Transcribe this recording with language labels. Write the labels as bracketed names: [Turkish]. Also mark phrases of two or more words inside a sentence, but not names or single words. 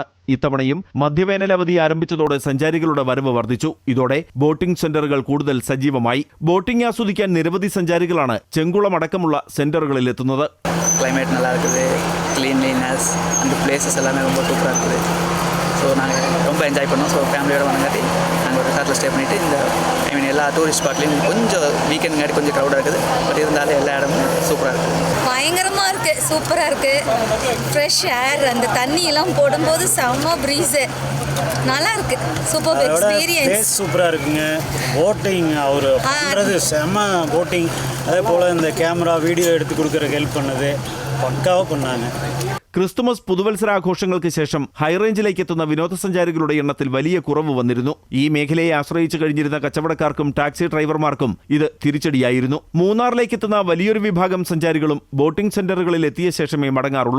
[Malayalam] ഇത്തവണയും മധ്യവേനൽ അവധി ആരംഭിച്ചതോടെ സഞ്ചാരികളുടെ വരവ് വർദ്ധിച്ചു. ഇതോടെ ബോട്ടിംഗ് സെന്ററുകൾ കൂടുതൽ സജീവമായി. ബോട്ടിംഗ് ആസ്വദിക്കാൻ നിരവധി സഞ്ചാരികളാണ് ചെങ്കുളം അടക്കമുള്ള സെന്ററുകളിൽ എത്തുന്നത്. [Tamil] ക്ലൈമറ്റ് நல்லா இருக்குது, க்ளீன்லினஸ் அந்த பிளேसेस எல்லாமே ரொம்ப சூப்பரா இருக்குது. ஸோ நாங்கள் ரொம்ப என்ஜாய் பண்ணோம். ஸோ ஃபேமிலியோட வந்தங்காட்டி நாங்கள் ஒரு ரிசார்ட்டில் ஸ்டே பண்ணிவிட்டு இந்த எல்லா [English] tourist spotலேயும் [Tamil] கொஞ்சம் வீக்கெண்டுங்காட்டி கொஞ்சம் க்ரௌடாக இருக்குது. பட் இருந்தாலும் எல்லா இடமும் சூப்பராக இருக்குது. பயங்கரமாக இருக்குது, சூப்பராக இருக்குது. [English] fresh air, [Tamil] அந்த தண்ணியெல்லாம் போடும்போது செம்ம ப்ரீஸு, நல்லா இருக்குது. [English] super experience, [Tamil] சூப்பராக இருக்குங்க. போட்டிங் அவர் பண்ணுறது செம்ம போட்டிங். அதே போல் இந்த [English] camera video [Tamil] எடுத்து கொடுக்குறக்கு ஹெல்ப் பண்ணது പക്കാവ് பண்ணாங்க. [Malayalam] ക്രിസ്തുമസ് പുതുവത്സരാഘോഷങ്ങൾക്ക് ശേഷം ഹൈറേഞ്ചിലേക്ക് എത്തുന്ന വിനോദസഞ്ചാരികളുടെ എണ്ണത്തിൽ വലിയ കുറവ് വന്നിരുന്നു. ഈ മേഖലയെ ആശ്രയിച്ചു കഴിഞ്ഞിരുന്ന കച്ചവടക്കാർക്കും ടാക്സി ഡ്രൈവർമാർക്കും ഇത് തിരിച്ചടിയായിരുന്നു. മൂന്നാറിലേക്ക് എത്തുന്ന വലിയൊരു വിഭാഗം സഞ്ചാരികളും ബോട്ടിംഗ് സെന്ററുകളിൽ എത്തിയ ശേഷമേ മടങ്ങാറുള്ളൂ.